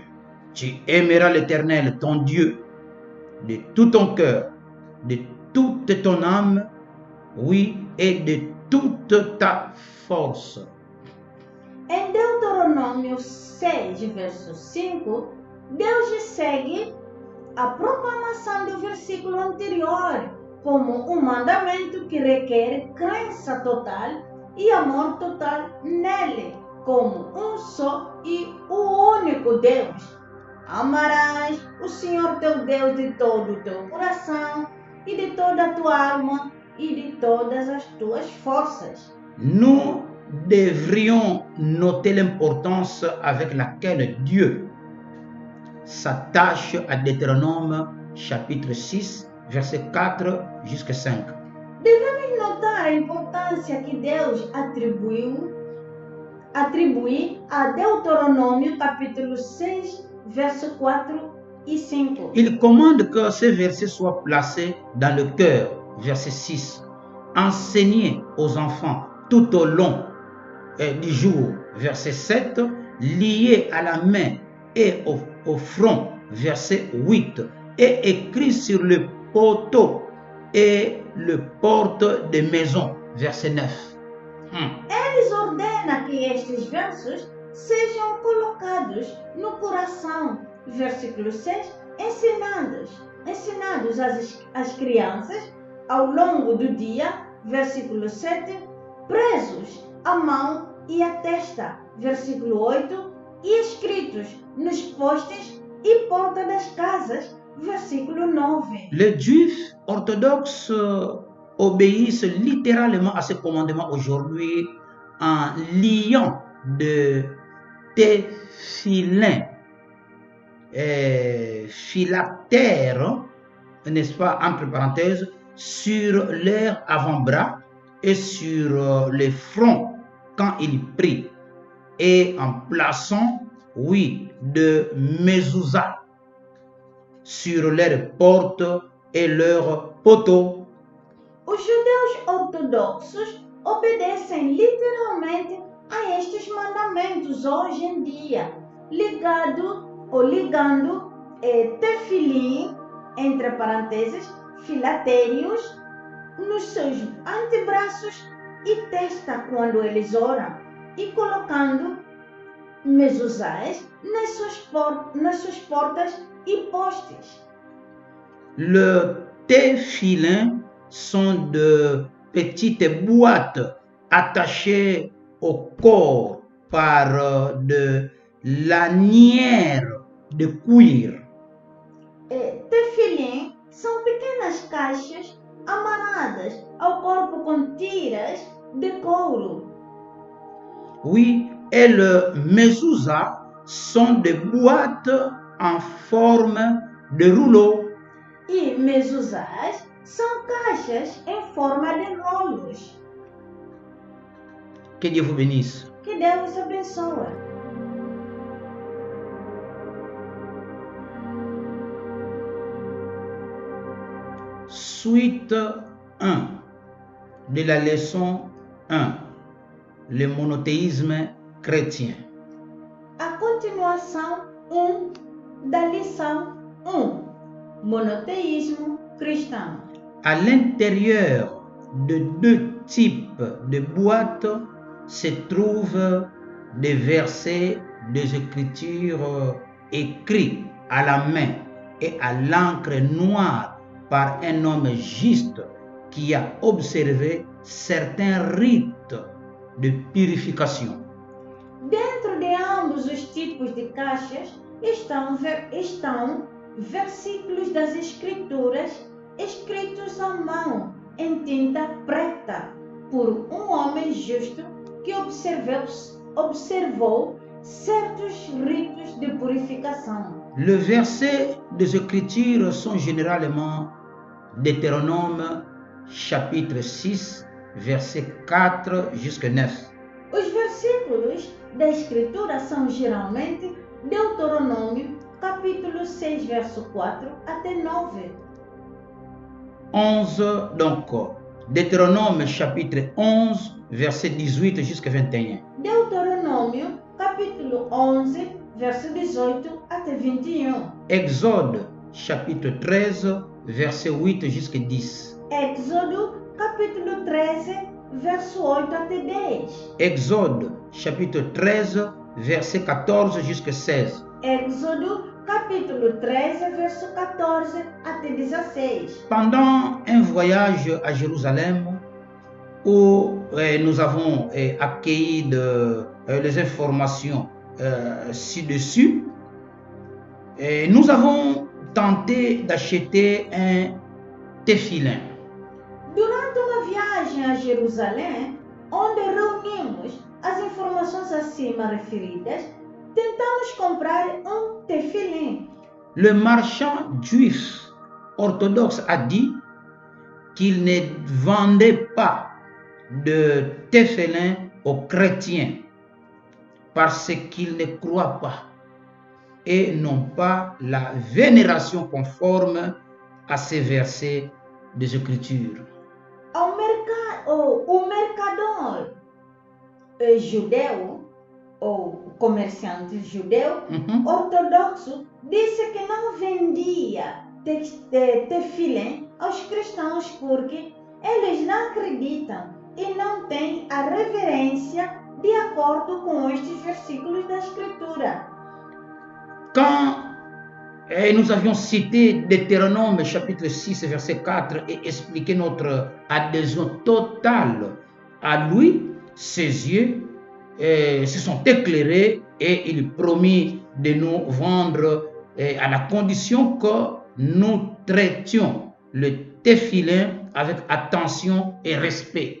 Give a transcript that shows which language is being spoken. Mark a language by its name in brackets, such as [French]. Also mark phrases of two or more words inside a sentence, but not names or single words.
[French] Tu aimeras l'Éternel, ton Dieu, de tout ton cœur, de toute ton âme, oui, et de toute ta force. [Portuguese] Em Deuteronômio 6, verso 5, Deus segue a proclamação do versículo anterior como um mandamento que requer crença total e amor total nele, como um só e o único Deus. Amarás o Senhor teu Deus de todo o teu coração e de toda a tua alma e de todas as tuas forças. [French] Nous devrions noter l'importance avec laquelle Dieu s'attache à Deutéronome chapitre 6, verset 4 jusqu'à 5. [Portuguese] Devemos notar a importância que Deus atribui a Deuteronômio capítulo 6, verso 4 e 5. [French] Il commande que ces versets soient placés dans le cœur, verset 6. Enseignez aux enfants tout au long du jour, verset 7. Liés à la main et au front, verset 8. Et écrit sur le poteau et le porte de maison, verset 9. [Portuguese] Eles ordenam que estes versos sejam colocados no coração, versículo 6, ensinados às crianças ao longo do dia, versículo 7, presos à mão e à testa, versículo 8, e escritos nos postes e porta das casas, versículo 9. [French] Les Juifs orthodoxes obéissent littéralement à ce commandement aujourd'hui en liant de téphilins phylactères, n'est-ce pas, entre parenthèses, sur leur avant-bras et sur les fronts quand ils prient, et en plaçant, oui, de mezuzah sur leurs portes et leurs poteaux. [Portuguese] Os judeus ortodoxos obedecem literalmente a estes mandamentos hoje em dia, ligando tefilim, entre parênteses, filatérios, nos seus antebraços e testa quando eles oram, e colocando mezuzás nas suas portas e postes. [French] Le téphilin sont de petites boîtes attachés au corps par de lanières de cuir. [Portuguese] Tefilim são pequenas caixas amarradas ao corpo com tiras de couro. [French] Oui, et le mezouza sont des boîtes en forme de rouleau. [Portuguese] E mezuzás são caixas em forma de rolos. [French] Que Dieu vous bénisse. [Portuguese] Que Deus abençoe. [French] Suite 1 de la leçon 1, le monothéisme chrétien. [Portuguese] A continuação 1 da lição 1, monoteísmo cristão. [French] À l'intérieur de deux types de boîtes se trouvent des versets des Écritures écrits à la main et à l'encre noire par un homme juste qui a observé certains rites de purification. [Portuguese] Dentro de ambos os tipos de caixas estão versículos das Escrituras escritos à mão em tinta preta por um homem justo que observou certos ritos de purificação. [French] Les versets des Écritures sont généralement Deutéronome chapitre 6, verset 4 jusqu'à 9. [Portuguese] Os versículos da Escritura são geralmente Deuteronômio, capítulo 6, verso 4 até 9. [French] 11, donc, Deutéronome chapitre 11, verset 18 jusqu'à 21. [Portuguese] Deuteronômio, capítulo 11, verso 18 até 21. [French] Exode chapitre 13, verset 8 jusqu'à 10. [Portuguese] Êxodo, capítulo 13, verso 8 até 10. [French] Exode chapitre 13, verset 14 jusqu'à 16. [Portuguese] Êxodo, capítulo 13, verso 14 até 16. [French] Pendant un voyage à Jérusalem, où nous avons accueilli les informations ci-dessus, nous avons tenté d'acheter un tefilin. [Portuguese] Durante uma viagem a Jerusalém, onde reunimos as informações acima referidas, tentamos comprar um tefilim. [French] Le marchand juif orthodoxe a dit qu'il ne vendait pas de tefilin aux chrétiens parce qu'ils ne croient pas et n'ont pas la vénération conforme à ces versets des Écritures. [Portuguese] O mercador judeu, ou comerciante judeu, ortodoxo, disse que não vendia tefilim aos cristãos porque eles não acreditam e não têm a reverência de acordo com estes versículos da Escritura. [French] Quand nous avions cité Deutéronome chapitre 6 verset 4 et expliqué notre adhésion totale à lui, ses yeux se sont éclairés et il promit de nous vendre à la condition que nous traitions le tefilin avec attention et respect.